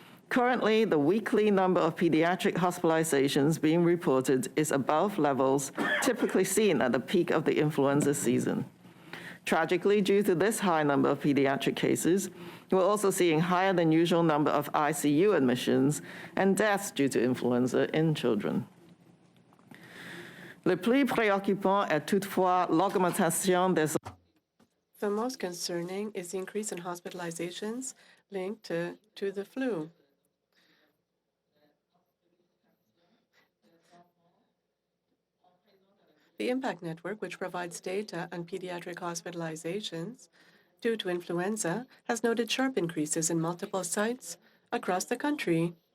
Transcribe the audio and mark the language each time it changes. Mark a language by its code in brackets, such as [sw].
[en] Currently, the weekly number of pediatric hospitalizations being reported is above levels typically seen at the peak of the influenza season. Tragically, due to this high number of pediatric cases, we're also seeing higher than usual number of ICU admissions and deaths due to influenza in children. [fr] Le plus préoccupant est toutefois l'augmentation des... [en] The most concerning is the increase in hospitalizations linked to the flu. The IMPACT network, which provides data on pediatric hospitalizations due to influenza, has noted sharp increases in multiple sites across the country.